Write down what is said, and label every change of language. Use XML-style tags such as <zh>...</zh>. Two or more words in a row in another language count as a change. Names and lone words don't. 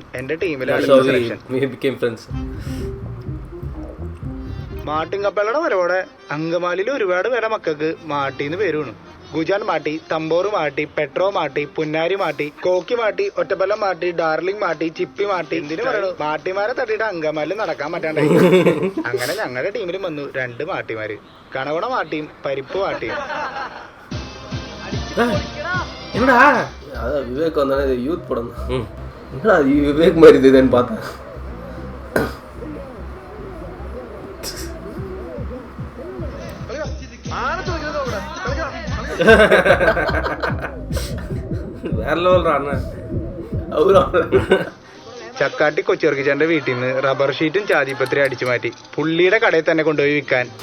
<ml>എന്റെ ടീമിലാണ് മാട്ടിൻ കപ്പലയുടെ വരവോടെ അങ്കമാലിയിൽ ഒരുപാട് പേരുടെ മക്കൾക്ക് മാട്ടിന്ന് പേര് വീണു. ഗുജാൻ മാട്ടി, തമ്പോറ് മാട്ടി, പെട്രോ മാട്ടി, പുന്നാരി മാട്ടി, കോക്കി മാട്ടി, ഒറ്റപ്പല്ലം മാട്ടി, ഡാർലിംഗ് മാട്ടി, ചിപ്പി മാട്ടി. എന്തിനു പറയണു മാട്ടിമാരെ തട്ടിയിട്ട് അങ്കമാലിൽ നടക്കാൻ പറ്റാണ്ടായി. അങ്ങനെ ഞങ്ങളുടെ ടീമിലും വന്നു 2 മാട്ടിമാര്, കണകുണ മാട്ടിയും പരിപ്പ് മാട്ടിയും.</ml> <ta>என்னடா அதான் விவேக் வந்தானே இது யூத் படம் தான். என்னடா அது விவேக் மாதிரி இதுன்னு பார்த்தேன்.</ta> <ml>വേറെ ലെവലാണ് ചക്കാട്ടി കൊച്ചിറക്കിച്ചാന്റെ വീട്ടിൽ നിന്ന് റബ്ബർ ഷീറ്റും ചാതിപത്രി അടിച്ചു മാറ്റി പുള്ളിയുടെ കടയിൽ തന്നെ കൊണ്ടുപോയി വിൽക്കാൻ.</ml>